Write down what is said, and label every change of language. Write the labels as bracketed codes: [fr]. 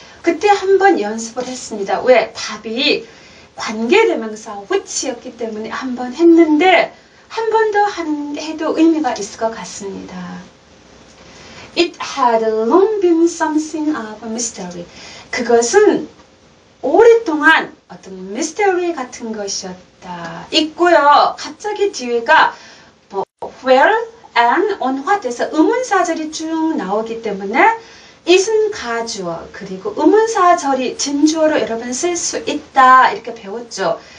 [ko] 그때 한번 연습을 했습니다. 왜? 답이 관계대명사 which였기 때문에 한번 했는데 한 번 더 해도 의미가 있을 것 같습니다. [en] It had long been something of a mystery. [ko] 그것은 오랫동안 어떤 mystery 같은 것이었다. 있고요. 갑자기 뒤에가 뭐 [en] where and on what [ko] 에서 의문사절이 쭉 나오기 때문에 it은 가주어 그리고 의문사절이 진주어로 여러 번 쓸 수 있다 이렇게 배웠죠.